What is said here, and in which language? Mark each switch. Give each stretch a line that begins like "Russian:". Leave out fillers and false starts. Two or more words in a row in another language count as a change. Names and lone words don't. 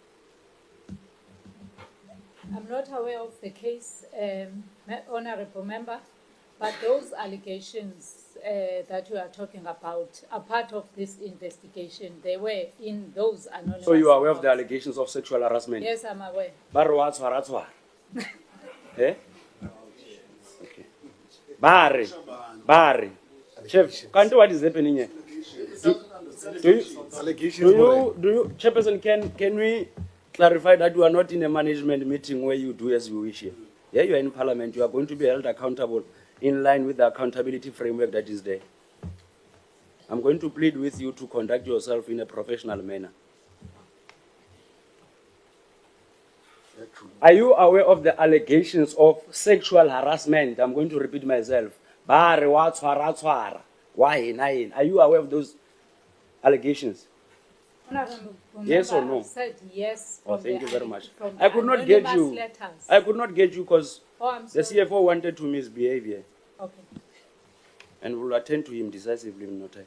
English: I'm not aware of the case, Honourable Member, but those allegations that you are talking about are part of this investigation. They were in those anonymous. So you are aware of the reports. allegations of sexual harassment? Yes, I'm aware.
Tswana: Bare wa tshwara tshwara.
English: Eh? Okay.
Tswana: Bare.
English: Chef, can't what is happening here? Do you, Chairperson, can we clarify that you are not in a management meeting where you do as you wish here? Yeah, you are in Parliament. You are going to be held accountable in line with the accountability framework that is there. I'm going to plead with you to conduct yourself in a professional manner. Are you aware of the allegations of sexual harassment? I'm going to repeat myself.
Tswana: Bare wa tshwara tshwara.
English: Why? Are you aware of those allegations? Honourable Yes or Member, no? I've said yes. Oh, from thank the- you very much. from I the could not get anonymous you. letters. I could not get you because Oh, I'm the sorry. CFO wanted to misbehave here, Okay. and we'll attend to him decisively in no time.